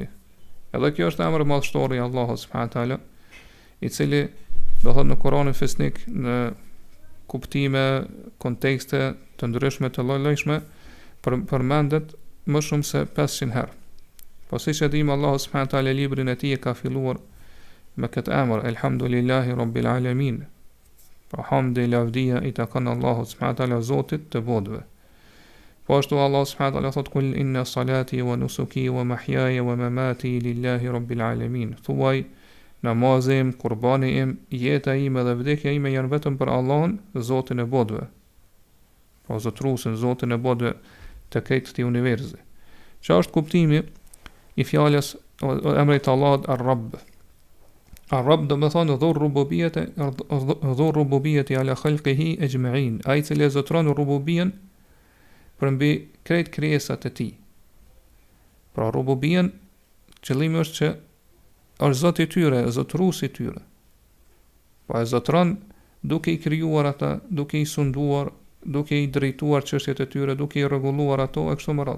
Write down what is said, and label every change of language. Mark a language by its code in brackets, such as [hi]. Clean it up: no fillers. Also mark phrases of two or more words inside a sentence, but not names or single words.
[sq] Edhe kjo është emër madhështor i Allahut [ar] سبحانه وتعالى, [sq] i cili do thotë në Kur'anin fesnik në kuptime, kontekste të ndryshme të lloj-llojshme përmendet më shumë se 500 herë. Po siç e dimë, Allahu [ar] سبحانه وتعالى [sq] librin e tij e ka filluar me këtë emër, [ar] الحمد لله رب العالمين. [sq] Pra hamdi lavdia i takon Allahut [ar] سبحانه وتعالى, [sq] Zotit të botëve. Po ashtu Allah [ar] سبحانه وتعالى [sq] thot: [ar] "قل إن صلاتي ونسكي ومحياي ومماتي لله رب العالمين." [sq] Thuaj, namazim, kurbani im, jeta ime dhe vdekja ime janë vetëm për Allahun, Zotin e botëve. Po zotrusin, Zotin e botëve të këtë këtij universi. Çfarë është kuptimi i fjalës emrit Allahut Err-Rrabb? Err-Rrabb do të thonë [ar] ذو الربوبية على خلقه أجمعين, [sq] ai që e zotron rububien për mbi krejt krijesat e tij. Pra rububien, qëllimi është që është Zoti i tyre, zotruesi i tyre. Po e zotron duke i krijuar ata, duke i sunduar, duke i drejtuar çështjet e tyre, duke i rregulluar ato e kështu me radhë.